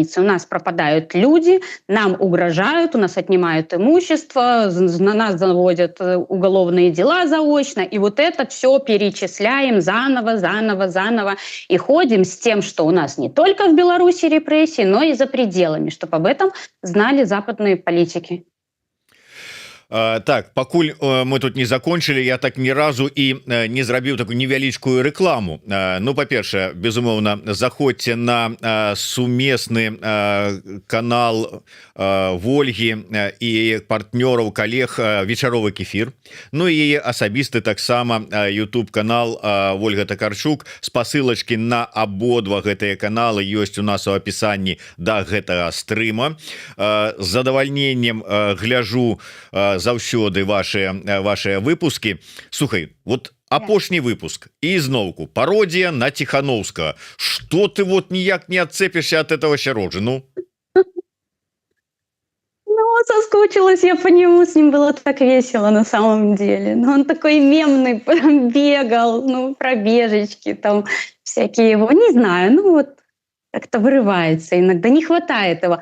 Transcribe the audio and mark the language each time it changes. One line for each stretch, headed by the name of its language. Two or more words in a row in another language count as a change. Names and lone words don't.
Russian: У нас пропадают люди, нам угрожают, у нас отнимают имущество, на нас заводят уголовные дела заочно. И вот это все перечисляем заново. И ходим с тем, что у нас не только в Беларуси репрессии, но и за пределами, чтобы об этом знали западные политики.
Belarusian: Так, пакуль мы тут не закончылі, я так ні разу і не зрабіў такую невялічкую рэкламу. Ну, па-першае, безумоўна, заходзьце на сумесны канал Вольгі і партнёраў, калег вечаровы кефір. Ну і асабісты таксама YouTube канал Ольга Такарчук. Спасылачкі на абодва гэтыя каналы ёсць у нас у апісанні да гэтага стрыма. З задавальненнем гляжу заўсёды
Russian: ваши выпуски.
Belarusian: Слухай, вот апошні выпуск і зноўку пародія на Тихановского.
Russian: Что ты вот ніяк не отцепишься от этого сярожа? Ну, соскучилась я по нему, с ним было так весело на самом деле. Но он такой мемный, бегал, ну, пробежечки там всякие его, не знаю, ну вот как-то вырывается иногда, не хватает его.